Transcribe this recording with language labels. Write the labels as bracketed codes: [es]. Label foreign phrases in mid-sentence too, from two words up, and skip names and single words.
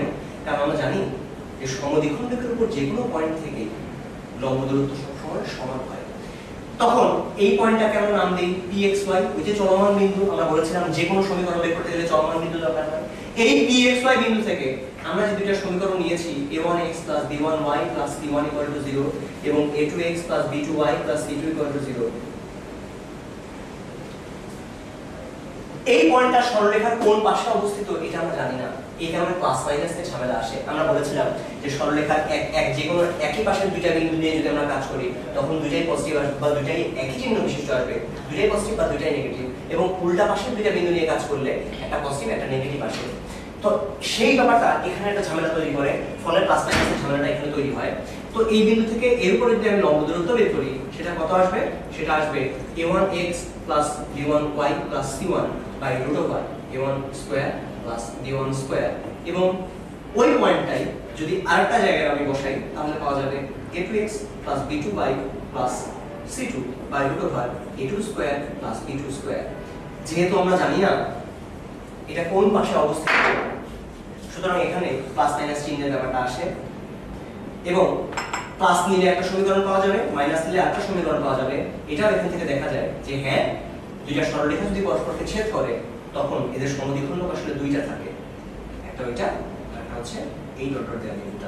[bn] কারণ আমরা জানি যে সমদ্বিখণ্ডকের উপর যে কোনো পয়েন্ট থেকে লম্ব দূরত্ব সবসময় সমান হয়। তখন এই পয়েন্টটাকে আমরা নাম দিই pxy, ওই যে চলমান বিন্দু। আমরা বলেছিলাম যে কোনো সমীকরণ বের করতে গেলে চলমান বিন্দু দরকার হয়। এই pxy বিন্দু থেকে আমরা যে দুইটা সমীকরণ নিয়েছি a1x + b1y + c1 = 0 এবং a2x + b2y + c2 = 0, এই পয়েন্টটা সরলরেখার কোন পাশে অবস্থিত এটা আমরা জানি না। এই কারণে [en] plus minus [bn] ঝামেলা আসে। আমরা বলেছিলাম যে সরলরেখার যে কোনো একই পাশের দুইটা বিন্দু নিয়ে যদি আমরা কাজ করি, তখন দুইটাই পজিটিভ আসবে বা দুইটাই একই চিহ্ন বিশিষ্ট আসবে, দুইটাই পজিটিভ বা দুইটাই নেগেটিভ। এবং উল্টা পাশের দুইটা বিন্দু নিয়ে কাজ করলে একটা পজিটিভ একটা নেগেটিভ আসে। তো সেই ব্যাপারটা এখানে একটা ঝামেলা তৈরি করে, ফলে [en] plus minus [bn] ঝামেলাটা এখানে তৈরি হয়। তো এই বিন্দু থেকে এর উপরে যদি আমি লম্ব দূরত্ব বের করি, সেটা কত আসবে? সেটা আসবে a1x + b1y + c1 √y, a1² + b1² এবং ওই পয়েন্টটাই যদি আরেকটা জায়গায় আমি বসাই, তাহলে পাওয়া যাবে a2x + b2y + c2 √y, a2² + b2²। যেহেতু আমরা জানি না এটা কোন পাশে অবস্থিত, সুতরাং এখানে [en] plus minus [bn] চিহ্নের ব্যাপারটা আসে এবং প্লাস নিলে একটা সমীকরণ পাওয়া যাবে, মাইনাস নিলে আরেকটা সমীকরণ পাওয়া যাবে। এটাও এখান থেকে দেখা যায় যে হ্যাঁ, দুইটা সরলরেখা যদি পরস্পরকে ছেদ করে, তখন এদের সমদ্বিখণ্ডক আসলে দুইটা থাকে, একটা ওইটা আর একটা হচ্ছে এই [en] dot dot [bn] দেওয়া বিন্দুটা।